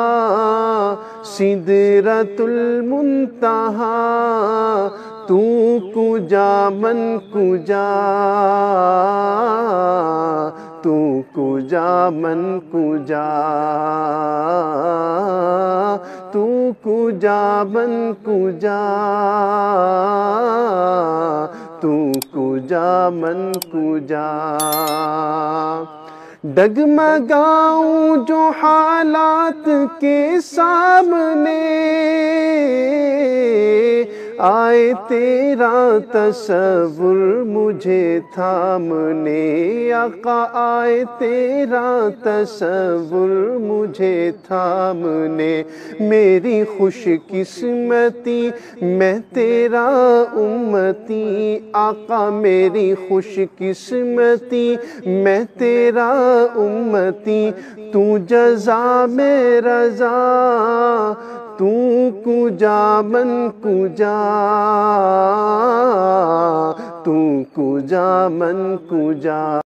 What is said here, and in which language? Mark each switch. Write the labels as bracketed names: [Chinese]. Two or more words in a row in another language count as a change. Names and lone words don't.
[Persian] سدرۃ المنتہا تو کجا من کجا تو کجا من کجا تو کجا من کجا تو کجا من کجا [Urdu] ڈگمگاؤں جو حالات کے سامنے آئے تیرا تصور مجھے تھامنے آقا آئے تیرا تصور مجھے تھامنے میری خوش قسمتی میں تیرا امتی آقا میری خوش قسمتی میں تیرا امتی تو جزا میں رضا [Persian] تو کجا من کجا تو کجا من کجا